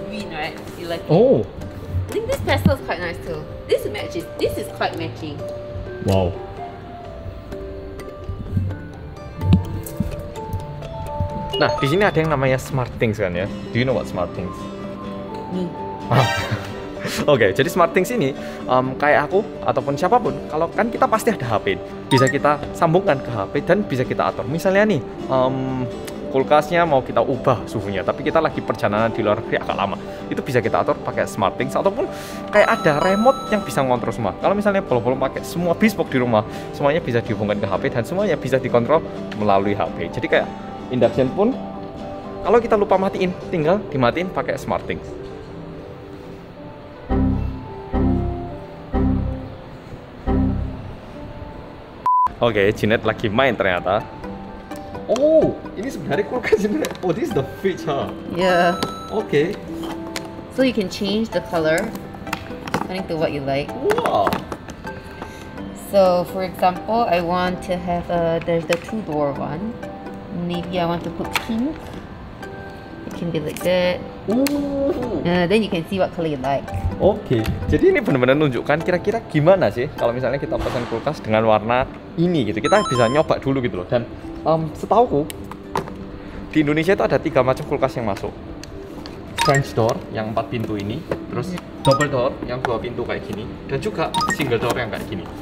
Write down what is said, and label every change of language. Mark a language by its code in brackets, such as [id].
[en] Green, right? You like it? Oh, I think this pastel is quite nice too. This matches. This is quite matching. wow. [id] Nah, di sini ada yang namanya Smart Things kan ya. [en] Do you know what Smart Things? Me. [id] Oke, jadi Smart Things ini kayak aku ataupun siapapun, kalau kan kita pasti ada HP, bisa kita sambungkan ke HP dan bisa kita atur. Misalnya nih, kulkasnya mau kita ubah suhunya, tapi kita lagi perjalanan di luar negeri agak lama, itu bisa kita atur pakai SmartThings, ataupun kayak ada remote yang bisa ngontrol semua. Kalau misalnya belum pakai semua bespoke di rumah, semuanya bisa dihubungkan ke HP dan semuanya bisa dikontrol melalui HP. Jadi kayak induction pun kalau kita lupa matiin, tinggal dimatiin pakai SmartThings. Oke, Jeanette lagi main ternyata. Oh, ini sebenarnya kulkas ini. [en] Oh, this is the fridge, huh? Yeah. [id] Oke. [en] So you can change the color according to what you like. Wow. So for example, I want to have there's the 2-door one. Maybe I want to put pink. It can be like that. Ooh. Then you can see what color you like. [id] Oke. Jadi ini benar-benar nunjukkan kira-kira gimana sih kalau misalnya kita pesan kulkas dengan warna ini gitu. Kita bisa nyoba dulu gitu loh. Dan setauku di Indonesia itu ada 3 macam kulkas yang masuk. French door yang 4 pintu ini, terus double door yang 2 pintu kayak gini, dan juga single door yang kayak gini.